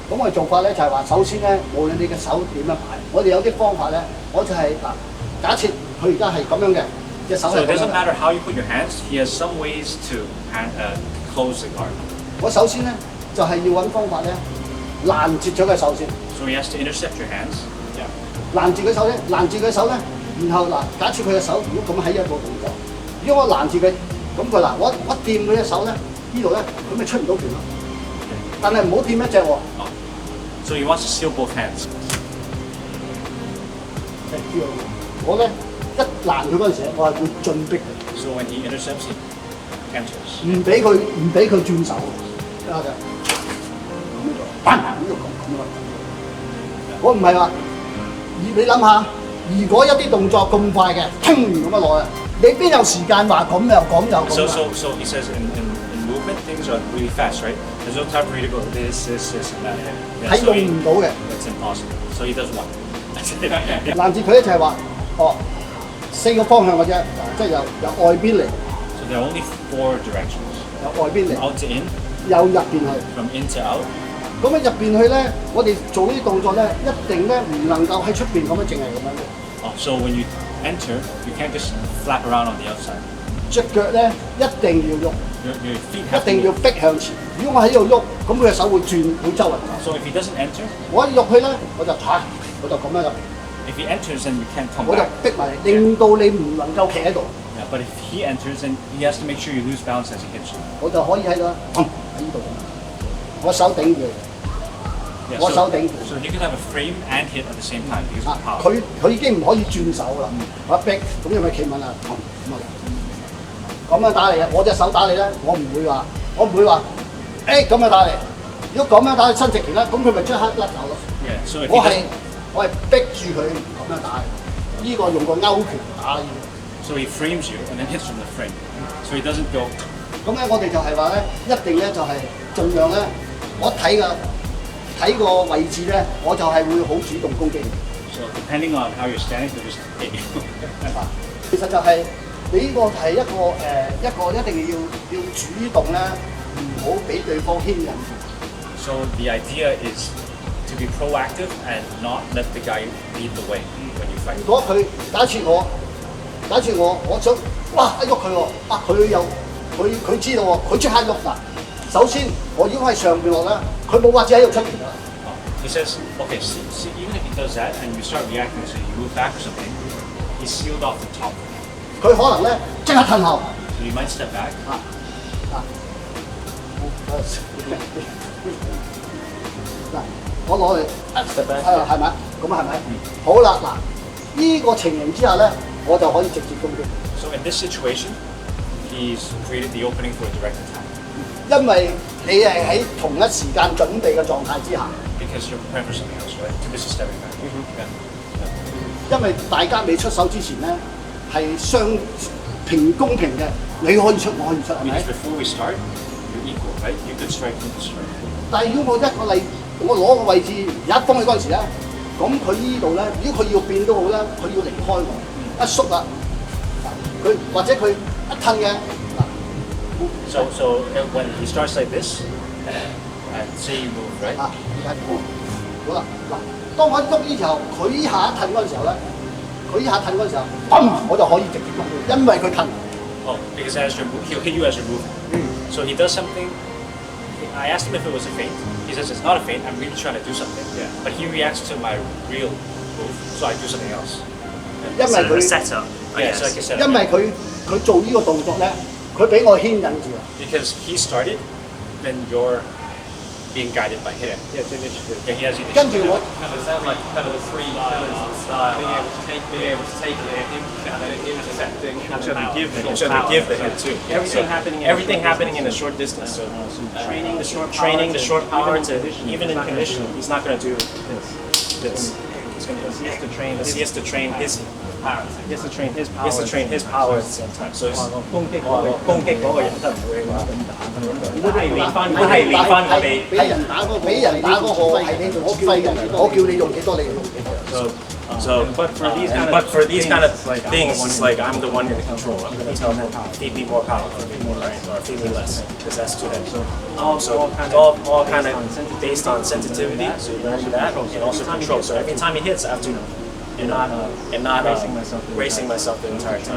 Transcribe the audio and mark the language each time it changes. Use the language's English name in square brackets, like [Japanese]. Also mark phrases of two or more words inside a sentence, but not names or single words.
[Cantonese] 咁我哋做法咧就係話，首先咧，無論你嘅手點樣排，我哋有啲方法咧，我就係假設佢而家係咁樣嘅，隻手 [English] So [Cantonese] 係 [English] it [Cantonese] 咁 [English] doesn't [Cantonese] 樣嘅。 [English] matter how you put your hands, he has some ways to close the guard. [Cantonese] 我首先咧就係要揾方法咧攔截咗佢手先， [English] So he has to intercept your hands. Yeah. [Cantonese] 攔截佢手咧，然後假設佢嘅手如果咁喺一個動作，如果我攔住佢，咁佢我掂佢隻手咧，呢度咧，佢咪出唔到拳咯。但係唔好掂一隻喎。 [English] So he wants to seal both hands. [Cantonese] 我咧一攔佢嗰陣時，我係會進逼佢。 [English] So when he intercepts, he enters. [Cantonese] 唔俾佢轉手，得嘅。咁呢度咁啊！我唔係話，你諗下，如果一啲動作咁快嘅，聽咁樣落去，你邊有時間話咁又咁又咁 [English] So he says in movement things are really fast, right? There's no time for you to go this, and that. Yeah, [Cantonese] 係 [English] so [Cantonese] 用唔到嘅。 [English] it's impossible. So he does one. [Cantonese] 攔截佢咧就係話，4個方向嘅啫，即係由外邊嚟， [English] So there are only 4 directions. [Cantonese] 由外邊嚟， [English] Out to in, [Cantonese] 由入邊去。 [English] from in to out. [Cantonese] 咁喺入邊去咧，我哋做呢啲動作咧，一定咧唔能夠喺出邊咁樣淨係咁樣嘅。 [English] So when you enter, you can't just flap around on the outside. [Cantonese] 隻腳咧一定要喐， [English] Your feet [Cantonese] 一 [English] have to [Cantonese] 定要 [English] move. [Cantonese] 逼向前。如果我喺度喐，咁佢嘅手會轉，會周圍走。 [English] So if he doesn't enter, [Cantonese] 我一喐去咧，我就踩，我就咁樣入嚟， [English] if he enters, then you can't come [Cantonese] 我就 [English] back. [Cantonese] 逼埋你，令到你唔能夠企喺度， [English] Yeah, but if he enters, then he has to make sure you lose balance as he hits you. [Cantonese] 我就可以喺度喺呢度咁，我手頂住， [English] Yeah, [Cantonese] 我 [English] so, [Cantonese] 手頂住。 [English] so you can have a frame and hit at the same time because 啊 of power. [Cantonese] 佢已經唔可以轉手啦，我一逼，咁因為企穩啦，咁樣打你啊！我隻手打你咧，我唔會話，咁樣打你。如果咁樣打你親直拳咧，咁佢咪即刻甩手咯。 [English] Yeah, so if [Cantonese] 我 [English] he [Cantonese] 係 [English] doesn't, [Cantonese] 我係逼住佢咁樣打，呢個用個勾拳打呢個。 [English] so he frames you and then hits from the frame. So he doesn't go. [Cantonese] 咁咧，我哋就係話咧，一定咧就係盡量咧，我睇個位置咧，我就係會好主動攻擊你。 [English] So depending on how you're standing, so just hit you. [Cantonese] 其實就係你呢個係一個一定要主動咧，唔好俾對方牽引。 [English] So the idea is to be proactive and not let the guy lead the way when you fight. [Cantonese] 如果佢假設我想哇一喐佢喎，啊佢知道喎，佢即刻喐嗱。首先我已經喺上邊落啦，佢冇法子喺度出拳啦。 [English] He says, okay, see, even if he does that and you start reacting, so you move back or something, he's sealed off the top. [Cantonese] 佢可能咧即刻褪後。 [English] So you might step back. [Cantonese] 嗱，我攞嚟係咪？咁係咪？好啦，嗱，呢個情形之下咧，我就可以直接攻擊。 [English] So in this situation, he's created the opening for a direct attack [Cantonese] 因為你係喺同一時間準備嘅狀態之下， [English] because you're preparing for something else, right? Too busy stepping back. Yeah. [Cantonese] 因為大家未出手之前咧係公平嘅，你可以出，我可以出，係咪 [English] Because？ before we start, you're equal, right? You could strike, you could strike. [Cantonese] 但係如果我攞個位置一幫佢嗰陣時咧，咁佢呢度咧，如果佢要變都好咧，佢要離開我，一縮啦，佢或者佢一褪嘅。 [English] So when he starts like this, and say you move, right? [Cantonese] 啊，而家好啦，嗱，當我喐呢時候，佢依下一褪嗰陣時候咧，我就可以直接攻佢，因為佢褪。 [English] Oh, because as you're he'll hit you as you're moving. So he does something. I asked him if it was a feint. He says it's not a feint. I'm really trying to do something. Yeah. But he reacts to my real move, so I do something else. [Cantonese] 因為佢 [English] setup. Yeah, so like I said. [Cantonese] 因為佢做呢個動作咧，佢俾我牽引住啊。 [English] Because he started, then you're being guided by him. Yeah, it's initiative. Yeah, he has initiative. [Cantonese] 跟住我 [English] Kind of sound like kind of the three pillars of style. Being able to take it, and then intercepting, and then Give the hit too. everything happening in a short distance. So training the short power to even in conditioning, he's not going to do this. He has to train his power. He has to train his power at the same time. So it's [Cantonese] 攻擊嗰個人得唔會話咁打咁樣。如果係練翻我哋。俾人打嗰個係你做指揮嘅，我叫你用幾多你用幾多。 [English] So, but for these kind of things, it's like I'm the one in control. I'm going to tell him, feed me more power, feed me more right, or feed me less, because that's too heavy. So all kind of based on sensitivity, so you learn that, and also control. So every time he hits, I have to, and not racing myself the entire time.